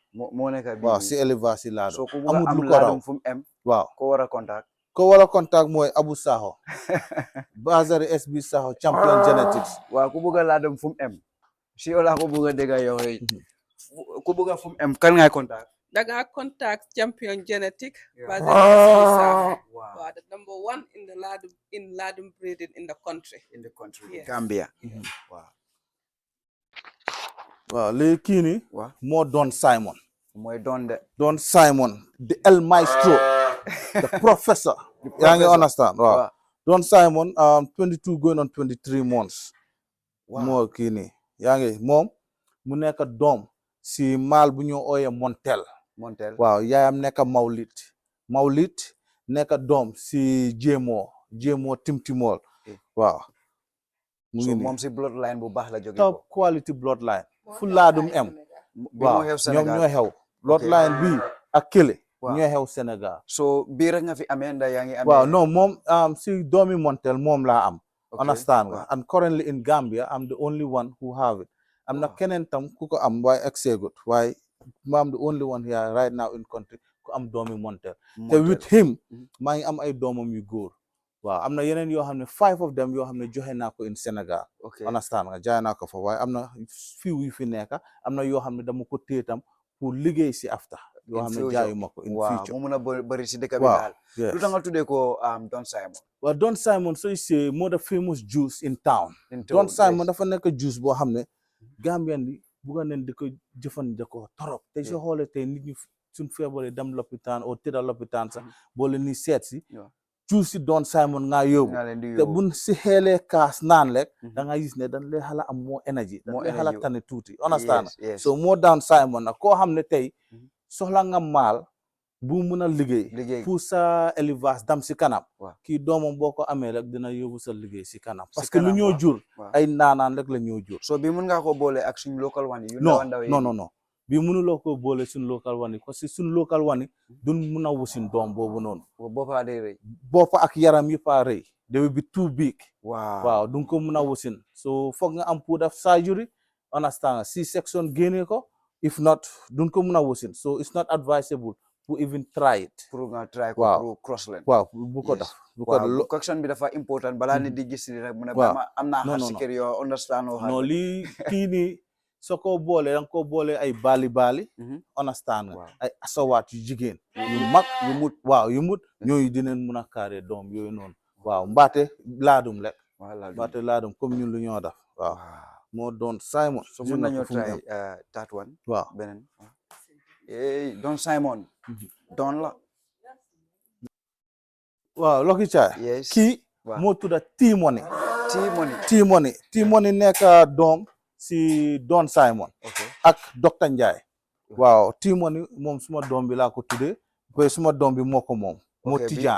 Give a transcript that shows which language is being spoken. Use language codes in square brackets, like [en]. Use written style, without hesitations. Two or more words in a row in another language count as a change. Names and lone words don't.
[wo] moo nekk bii waaw si élevage si Ladoum amul lu ko raw fu mu am waaw ko war a contact mooy Abu Sakho Bazari SB Sakho [en] champion genetics [wo] waaw ku bëgg a Ladoum fu mu am si yow laa ko bëgg a dégg yow ku bëgg a fu mu am kan ngay contact daga contact [en] champion genetic [wo] Bazari SB Sakho wow [en] the number 1 in Ladoum breeding in the country [wo] Gambia waaw léegi kii nii moo Don Simon mooy Don Simon the El Maestro [en] the professor [wo] yaa ngi understand waaw Don Simon 22 [en] going on 23 months [wo] moo kii nii yaa ngi moom mu nekk doom si maal bu ñu ooyee Montel waaw yaayam nekk Mawlit nekk doom si Jéemoo Timtimol waaw mu ngi moom si bloodline bu baax la jógee [en] top quality bloodline [wo] fu Ladoum am waaw ñoom ñoo xew bloodline bi ak kële ñoo xew Sénégal so bii rek nga fi amee nda yaa ngi amee waaw non moom si doomi Montel moom laa am understand nga [en] and currently in Gambia I'm the only one who have it [wo] am na keneen tam ku ko am waaye exegut waaye [en] I'm the only one here right now in country [wo] ku am doomi Montel te [en] with him [wo] maa ngi am ay doomam yu góor waaw am na yeneen yoo xam ne [en] 5 of them [wo] yoo xam ne joxe naa ko in Sénégal understand nga jaay naa ko fa waaye am na fiw yu fi nekk am na yoo xam ne dama ko téye tam pour liggéey si after yoo xam ne jaayu ma ko [en] in future [wo] mu mun a bëri si dëkk bi daal lu tax nga tuddee ko Don Simon waaw Don Simon so c'est moo [en] the famous juice in town [wo] Don Simon dafa nekk juice boo xam ne Gambien bi bugga neen di ko jëfandikoo torop te soo xoolee tey nit ñi suñ feebaree dem lopitaan o tëdda lopitaan sax boo leen ni seet si juice si Don Simon nga yóbbu te buñ si xeelee kaas naan rek da nga gis ne dañ lay xala am moo énergie dañ lay xala tane tuuti understand so moo Don Simon nag koo xam ne tey soxla nga maal bu mun a liggéey pour sa élevage dam si kanam kii doomam boo ko amee rek dina yóbbu sa liggéey si kanam [fr] parce que [wo] lu ñoo jur ay naanaan rek la ñoo jur so bi mun nga ko boole ak suñ [en] local one [wo] yi non bi mënuloo ko boole suñ [en] local one [wo] yi [fr] parce que [wo] suñ [en] local one [wo] yi duñ mun a wusin doom boobu noonu boppa day rëy boppa ak yaram yi pa rëy [en] they will be too big [wo] waaw duñ ko mun a wusin so foog nga am pour def surgery understand C-section génne ko [en] if not [wo] duñ ko mun a wusin [en] so it's not advisable [wo] pour [en] even try it [wo] pour nga try ko pour crossland bu ko def question bi dafa important balaa ni di gis ni rek mu ne ba am naa xar si kër yoo understand non lii kii nii soo ko boolee da nga ko boolee ay bali understand nga Wow. ay asawaat yu jigéen yu mag yu mut waaw yu mut ñooyu dinañ mun a carré doom yooyu noonu waaw mbaate laadum rek mbaate laadum comme ñun lu ñoo def waaw moo doon Simon so mën nañoo [en] try that one [wo] waaw beneen Don Simon Don la waaw Lucky Chai yes kii moo tudda T-Money T-Money T-Money nekk doom si Don Simon okay ak Dr Njie waaw T-Money moom suma doom bi laa ko tuddee ba suma doom bi moo ko moom moo Tijaan